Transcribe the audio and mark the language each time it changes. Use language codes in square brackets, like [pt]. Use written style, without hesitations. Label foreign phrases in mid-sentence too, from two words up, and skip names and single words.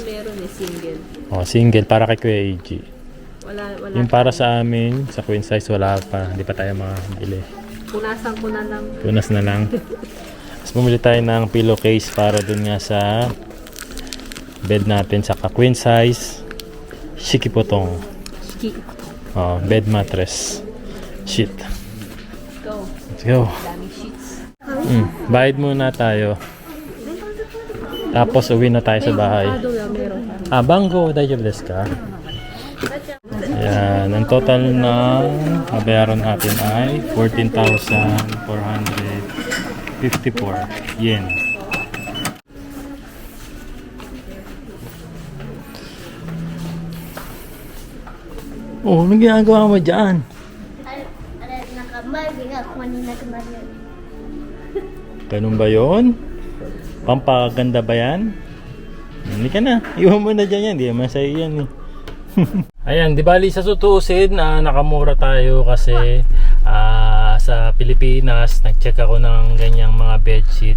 [tl] Meron eh, single. single para kay Kuya AG. Wala. Yung para sa amin, sa queen size wala pa. Hindi pa tayo makabili. Punasan ko na lang. Punas na lang. Tapos bumili tayo ng pillowcase para dun nga sa bed natin, sa queen size shikipotong. [en] Bed mattress sheet. Go. Let's go. [tl] Daming sheets. Bayad muna tayo. Tapos uwi na tayo sa bahay. Meron. Bango, [ja] 大丈夫ですか? [tl] Ayan, ang total na mabayaran natin ay 14,454 yen. Oh, anong ginagawa mo dyan? [ja] あれなんか眉毛がここになくなるように [tl] Ganun ba yun? Pampaganda ba yan? Hindi ka na. Iwan mo na dyan yan. Di naman sa'yo yan eh. Ayan, di bali sa sutusin, nakamura tayo kasi sa Pilipinas, nag-check ako ng ganyang mga bedsheet.